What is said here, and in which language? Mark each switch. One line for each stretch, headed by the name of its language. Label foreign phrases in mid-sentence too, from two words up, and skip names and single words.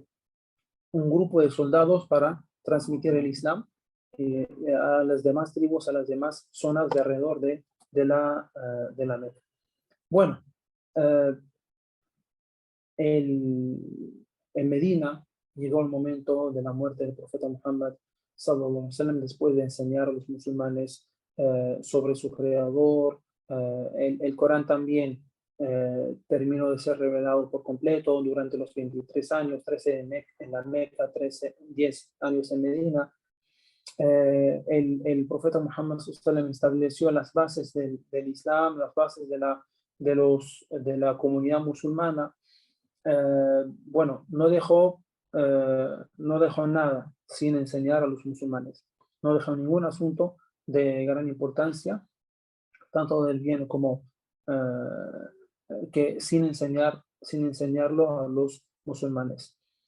Spanish: Un grupo de soldados para transmitir el Islam a las demás tribus, a las demás zonas de alrededor de la Meca. Bueno, en Medina llegó el momento de la muerte del profeta Muhammad
Arabic: صلى الله عليه وسلم,
Spanish: después de enseñar a los musulmanes sobre su creador. El Corán también terminó de ser revelado por completo durante los 23 años, 13 en la Meca, 10 años en Medina. El profeta Muhammad
Arabic: صلى الله عليه وسلم
Spanish: estableció las bases del Islam, las bases de la comunidad musulmana. Bueno, no dejó nada sin enseñar a los musulmanes. No dejó ningún asunto de gran importancia, tanto del bien como que sin enseñarlo a los musulmanes.